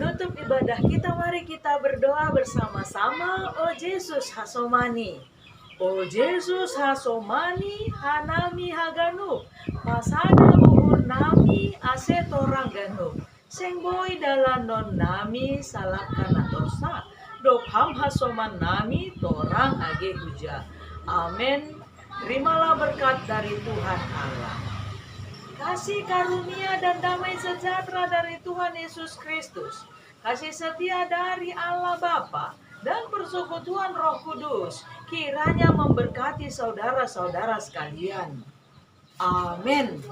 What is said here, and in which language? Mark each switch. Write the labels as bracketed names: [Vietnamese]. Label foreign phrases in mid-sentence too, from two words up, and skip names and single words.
[Indonesian] menutup ibadah kita, mari kita berdoa bersama-sama. [Batak Simalungun] O Yesus hasomani, O Yesus hasomani, hanami haganu, pasada buhur nami asetorang ganu, sengboi dalan non nami salakana dosa, dopham hasoman nami torang age huja. [Indonesian] Amin. Terimalah berkat dari Tuhan Allah. Kasih karunia dan damai sejahtera dari Tuhan Yesus Kristus, kasih setia dari Allah Bapa, dan persekutuan Roh Kudus kiranya memberkati saudara-saudara sekalian.